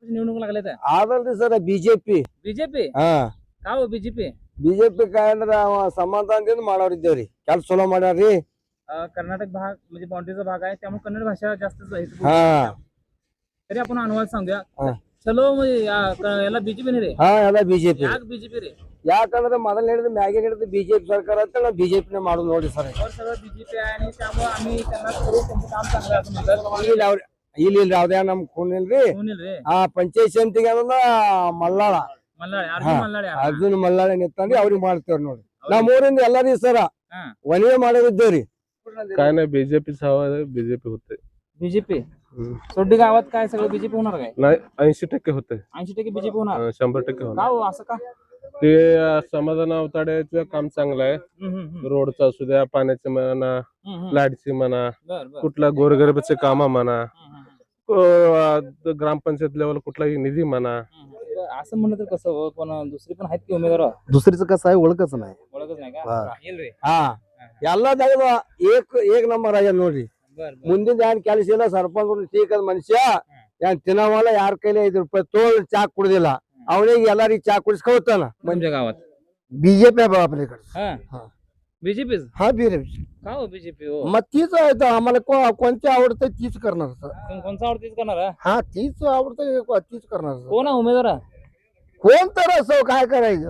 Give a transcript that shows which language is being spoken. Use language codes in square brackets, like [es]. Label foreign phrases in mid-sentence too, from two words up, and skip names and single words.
[mr] निवडणूक लागल्या तर [kn] ಆದಲ್ರಿ ಸರ್ ಬಿಜೆಪಿ ಬಿಜೆಪಿ ಹಾ ಕಾವು ಬಿಜೆಪಿ ಬಿಜೆಪಿ ಕಾಯಂದ್ರ ಸಮಾಧಾನದಿಂದ ಮಾಡೋರಿದ್ದೇವ್ರಿ ಕೆಲ್ಸ ಚಲೋ ಮಾಡ್ಯಾರ್ರಿ [mr] कर्नाटक भाग म्हणजे बाउंड्रीचा भाग आहे त्यामुळे कन्नड भाषा जास्त हा तरी आपण अनुवाद सांगूया हा. चलो म्हणजे याला बीजेपी नाही रे [kn] ಹಾ ಎಲ್ಲ ಬಿಜೆಪಿ ಯಾಕೆ ಬಿಜೆಪಿ रे ಯಾಕಂದ್ರೆ ಮೊದಲು ಹೇಳಿದ್ರೆ ಮ್ಯಾಗೆ ಹೇಳಿದ್ರೆ ಬಿಜೆಪಿ ಸರ್ಕಾರ ಅಂತ ನಾವು ಬಿಜೆಪಿನೇ ಮಾಡೋದು ನೋಡಿ ಸರ್ [mr] वर सगळं बीजेपी आहे आणि त्यामुळे आम्ही त्यांना करू त्यांचं काम चांगलं आहे असं म्हणतात [kn] ಇಲ್ಲಿ ಅವ್ರ ಇಲ್ಲಿ ಯಾವ್ದೇ ನಮ್ खून ಇಲ್ರಿ [mr] कोण येईल रे [kn] ಆ ಪಂಚಾಯತ್ ಸಮಿತಿಗೆ ಅನ್ನೋದ ಮಲ್ಲಾಳ [mr] मल्हाळे अर्जुन मल्हाळे [kn] ಅರ್ಜುನ್ ಮಲ್ಲಾಳ ನಿಂತಂದ್ರೆ ಅವ್ರಿಗೆ ಮಾಡ್ತೇವ್ರಿ ನೋಡಿ ನಮ್ಮ ಊರಿಂದ ಎಲ್ಲಾರಿ ಸರ हा ಒನಿಗೆ ಮಾಡೋದಿದ್ದೇವ್ರಿ [mr] काय नाही बीजेपीच हवा बीजेपी होते बीजेपी सोड्डी गावात काय सगळं बीजेपी होणार काय नाही 80% होते 80% बीजेपी होणार 100% का होणार हो असं का ते समाधान अवताड्याचं काम चांगलं आहे रोडचं असू द्या पाण्याचं म्हणा लाईटची म्हणा बर बर कुठला गोरगरिबाचे काम म्हणा ग्रामपंचायत लेवल कुठलाही निधी म्हणा असं म्हणलं तर कसं हो, पण दुसरी पण आहेत की उमेदवार दुसरीचं कसं आहे ओळखच नाही ओळखच नाही हा. का येईल रे [kn] ಹಾ ಎಲ್ಲ ಜಾಗದ ಏಕ್ ನಂಬರ್ ಆಗ್ಯದ ನೋಡ್ರಿ [mr] बर बर [kn] ಮುಂದಿನ ಏನ್ ಕೆಲಸ ಇಲ್ಲ ಸರ್ಪಂಚ್ ಟೀಕದ ಮನುಷ್ಯ ಏನ್ ತಿನ್ನವಲ್ಲ ಯಾರ ಕೈಲಿ 5 ರೂಪಾಯಿ ತೋಳ್ ಚಾ ಕುಡ್ದಿಲ್ಲ ಅವನಿಗೆ ಎಲ್ಲಾರಿಗೆ ಚಾ ಕುಡಿಸ್ಕೊಳ್ತಾನ [mr] तुमच्या गावात ಬಿಜೆಪಿ आपल्याकडे हा हा. बीजेपी हा बिजेपी का हो बीजेपी हो मग तीच आहे आम्हाला कोणती आवडतं तीच करणार सर कोणचा आवडतीच करणार हा? हा तीच आवडतं तीच करणार सर कोण आहे उमेदवार कोण तर असो काय करायचं